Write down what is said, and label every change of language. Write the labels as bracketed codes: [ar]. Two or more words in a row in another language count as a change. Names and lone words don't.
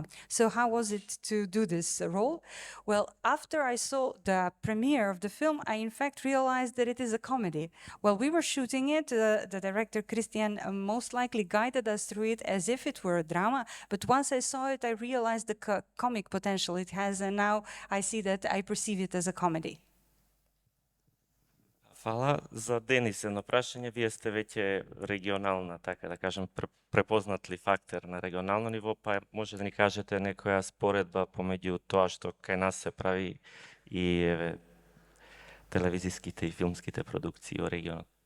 [en] So how was it to do this role? Well, after I saw the premiere of the film, I in fact realized that it is a comedy. While we were shooting it, the director Christian most likely guided us through it as if it were a drama. But once I saw it, I realized the comic potential it has, and now I see that I perceive it as a comedy. [mk] Фала за Денис едно прашање. Вие сте веќе регионална, така да кажем, препознатлив фактор на регионално ниво, па може да ни кажете некоја споредба помеѓу тоа што кај нас се прави и телевизиските и филмските продукции во регионот?